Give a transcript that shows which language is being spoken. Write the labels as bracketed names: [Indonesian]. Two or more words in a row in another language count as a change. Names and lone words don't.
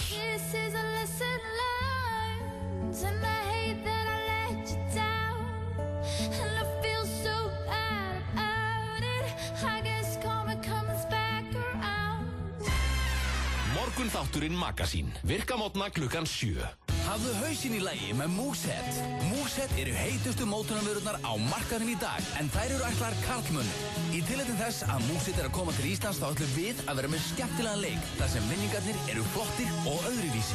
[English] This is a lesson learned and I hate that I let you down and I feel so bad about it. I guess karma comes back around. [Icelandic] Morgun þátturinn Magasín, virka mótna klukkan 7. Hafðu hausinn í lagi með Moosehead. Moosehead eru heitustu mótorvörurnar á markaðnum í dag, en þær eru ætlaðar karlmönnum. Í tilefni þess að Moosehead er að koma til Íslands þá ætlum við að vera með skemmtilegan leik, þar sem minningarnir eru flottir og öðruvísi.